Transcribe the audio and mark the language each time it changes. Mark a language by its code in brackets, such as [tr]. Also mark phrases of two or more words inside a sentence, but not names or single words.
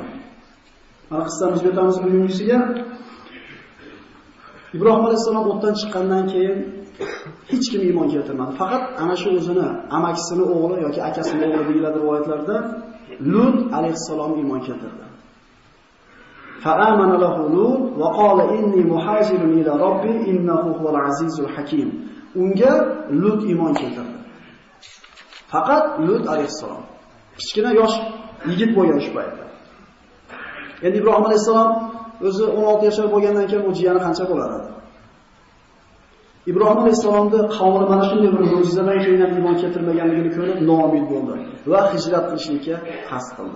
[uz] Mana qissamizni o'tamiz bugungisiga. Ibrohim alayhisalom o'tdan chiqqandan keyin hech kim iymon keltirmadi. Faqat ana shu o'zini amakisini o'g'li yoki akasini o'g'li deyiladi rivoyatlarda Lut alayhisalom iymon keltirdi. [ar] فآمن له لوط وقال إني محاجر إلى ربي إنه هو العزيز الحكيم. [uz] Unga Lut iymon keltirdi. Faqat Lut alayhisalom. Kichkina yosh yigit bo'lgan shu paytda. Endi Ibrohim alayhisalom o'zi 16 yoshar bo'lgandan keyin u jiyani qancha bo'lar edi? Ibrohim alayhisalomning qavmi mana shunday bir mo'jizadan keyin ham iymon keltirmaganligini ko'rib noumid bo'ldi va hijrat qilishga qasd qildi.